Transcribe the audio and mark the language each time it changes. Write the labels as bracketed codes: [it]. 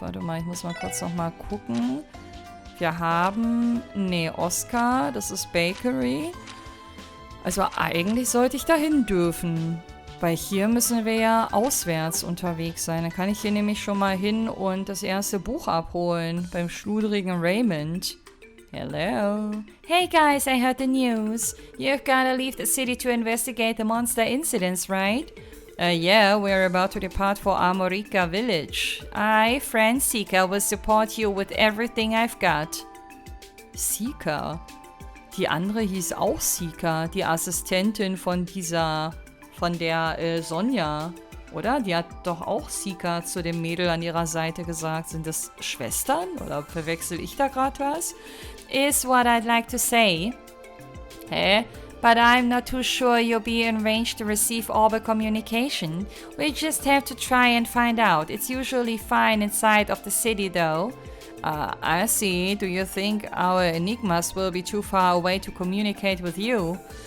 [de] Warte mal, ich muss mal kurz nochmal gucken. Wir haben, Oscar, das ist Bakery. Also eigentlich sollte ich dahin dürfen. Weil hier müssen wir ja auswärts unterwegs sein. Dann kann ich hier nämlich schon mal hin und das erste Buch abholen. Beim schludrigen Raymond. [en] Hello. Hey guys, I heard the news. You've gotta leave the city to investigate the monster incidents, right? Yeah, we're about to depart for Amorica Village. I, friend Sika, will support you with everything I've got. Sika? [de] Die andere hieß auch Sika, die Assistentin von der Sonja, oder? Die hat doch auch Sika zu dem Mädel an ihrer Seite gesagt. Sind das Schwestern? Oder verwechsel ich da gerade was? [en] Is what I'd like to say. [de] Hä? [en] But I'm not too sure you'll be in range to receive orbal communication. We just have to try and find out. It's usually fine inside of the city though. I see. Do you think our enigmas will be too far away to communicate with you?